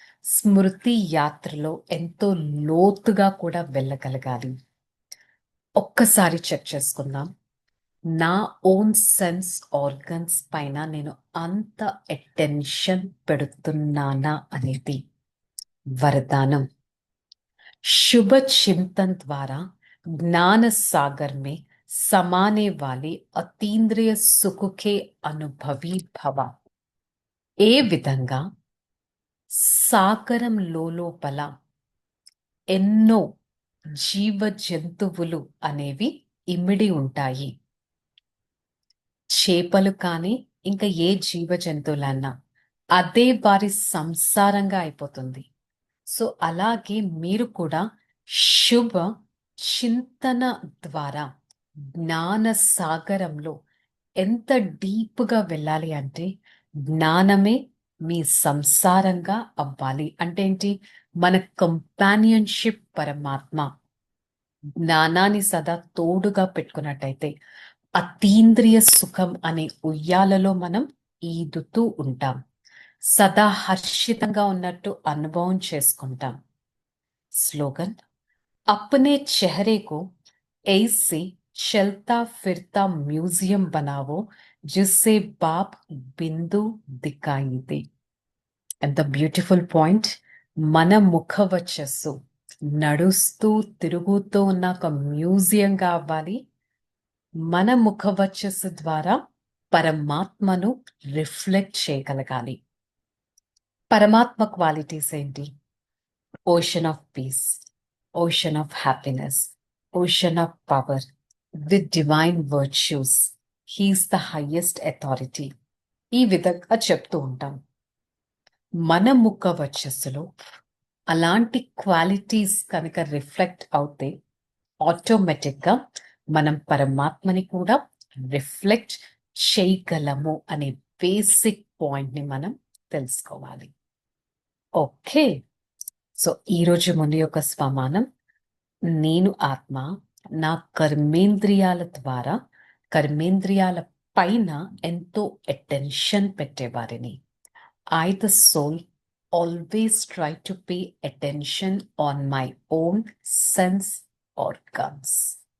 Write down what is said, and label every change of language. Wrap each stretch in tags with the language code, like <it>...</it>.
<te>స్మృతి యాత్రలో ఎంతో లోతుగా కూడా వెళ్ళగలగాలి. ఒక్కసారి చెక్ చేసుకుందాం. నా ఓన్ సెన్స్ ఆర్గన్స్ పైన నేను అంత అటెన్షన్ పెడుతున్నానా అనేది वरदानम।</te> <hi>शुभ चिंतन द्वारा ज्ञान सागर में समाने वाले अतीन्द्रिय सुख के अनुभवी भव.</hi> <te>ఏ విధంగా సాగరం లోపల ఎన్నో జీవ జంతువులు అనేవి ఇమిడి ఉంటాయి. చేపలు కానీ ఇంకా ఏ జీవ జంతువులన్నా అదే వారి సంసారంగా అయిపోతుంది. సో అలాగే మీరు కూడా శుభ చింతన ద్వారా జ్ఞాన సాగరంలో ఎంత డీప్గా వెళ్ళాలి అంటే జ్ఞానమే మీ సంసారంగా అవ్వాలి. అంటే ఏంటి? మన కంపానియన్షిప్ పరమాత్మ. జ్ఞానాన్ని సదా తోడుగా పెట్టుకున్నట్టయితే అతీంద్రియ సుఖం అనే ఉయ్యాలలో మనం ఈదుతూ ఉంటాం. సదా హర్షితంగా ఉన్నట్టు అనుభవం చేసుకుంటాం.</te> <hi>स्लोगन अपने चेहरे को ऐसे चलता फिरता म्यूजियम बनाओ जिससे बाप बिंदु दिखाई दे.</hi> <te>ఎంత బ్యూటిఫుల్ పాయింట్. మన ముఖ వచ్చస్సు నడుస్తూ తిరుగుతూ ఉన్న ఒక మ్యూజియంగా అవ్వాలి. మన ముఖ వచ్చస్సు ద్వారా పరమాత్మను రిఫ్లెక్ట్ చేయగలగాలి. పరమాత్మ క్వాలిటీస్ ఏంటి?</te> <en>ocean of peace, ocean of happiness, ocean of power, with divine virtues. He is the highest authority.</en> <te>ఈ విధంగా చెప్తూ ఉంటాం. మన ముఖ వచ్చస్సులో అలాంటి క్వాలిటీస్ కనుక రిఫ్లెక్ట్ అవుతే ఆటోమేటిక్గా మనం పరమాత్మని కూడా రిఫ్లెక్ట్ చేయగలము అనే బేసిక్ పాయింట్ని మనం తెలుసుకోవాలి. ఓకే, సో ఈరోజు ముందు యొక్క స్వమానం, నేను ఆత్మ నా కర్మేంద్రియాల ద్వారా కర్మేంద్రియాల పైన ఎంతో attention పెట్టేవారిని.</te> <en>I, the soul, always try to pay attention on my own sense organs.</en>